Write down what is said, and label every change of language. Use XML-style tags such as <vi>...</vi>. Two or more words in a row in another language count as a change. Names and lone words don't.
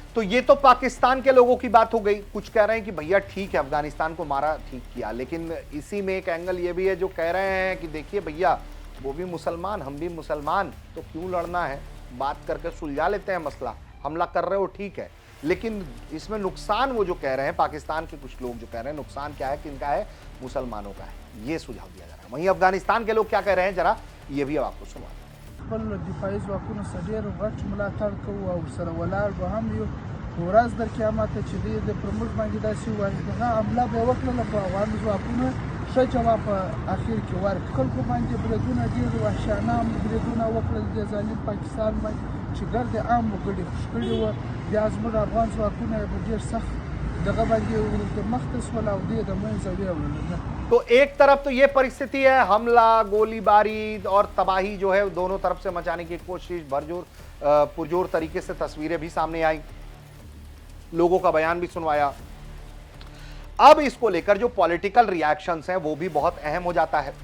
<hi>तो ये तो पाकिस्तान के लोगों की बात हो गई। कुछ कह रहे हैं कि भैया ठीक है अफगानिस्तान को मारा, ठीक किया, लेकिन इसी में एक एंगल ये भी है जो कह रहे हैं कि देखिए भैया वो भी मुसलमान, हम भी मुसलमान, तो क्यों लड़ना है, बात करके सुलझा लेते हैं मसला। हमला कर रहे हो ठीक है, लेकिन इसमें नुकसान वो जो कह रहे हैं, पाकिस्तान के कुछ लोग जो कह रहे हैं नुकसान क्या है, किनका है, मुसलमानों का है, ये सुझाव दिया जा रहा है। वहीं अफगानिस्तान के लोग क्या कह रहे हैं, जरा ये भी अब आपको सुना।</hi> <ps>خپل دفاعي ځواکونو سره ډېر غټ ملاتړ کوو او سره ولاړ به هم یو. ورځ در قیامت چې د پر موږ باندې داسې وایي دغه حمله به وکړله په افغان ځواکونو ښه جواب په اخر کې ورکړ. خلکو باندې بریدونه ډېر وحشیانه بریدونه وکړل د ظالم پاکستان باندې چې ګرد عام وګړي خوش کړي وو. بیا زموږ افغان ځواکونه به ډېر سخت دغه باندې ورته مخ ته شول او دې د منځه ویوړل.</ps> <hi>तो एक तरफ तो ये परिस्थिति है, हमला, गोलीबारी और तबाही जो है दोनों तरफ से मचाने की कोशिश, पुरजोर तरीके से तस्वीरें भी सामने आई, लोगों का बयान भी सुनवाया। अब इसको लेकर जो</hi> <en>political reactions</en> <hi>हैं वो भी बहुत अहम हो जाता है।</hi>